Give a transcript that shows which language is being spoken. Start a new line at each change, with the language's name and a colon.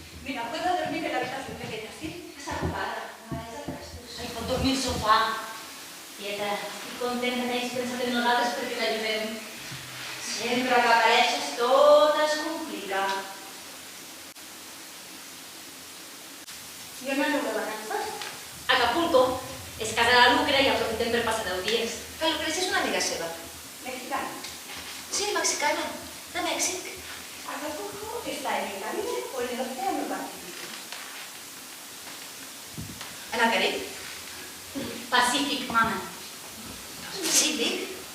Spanish: Mira, puedo dormir en la habitación pequeña, ¿sí?
Catalan: Estàs ocupada. Ai, pot dormir al sofà. Tieta, estic contenta que hagis pensat en nosaltres perquè t'ajudem. Sempre que apareixes tot es complica. ¿Y on aneu de vacances? Acapulco és casa de la Lucre i aprofitem per passar 10 dies. La Lucrecia és una amiga seva. Mexicana. Sí, mexicana, de Mèxic.
Spanish: Acapulco está en el Caribe o en el Océano Pacífico.
Catalan: En el Carib? Pacífic, mama. Pacífic?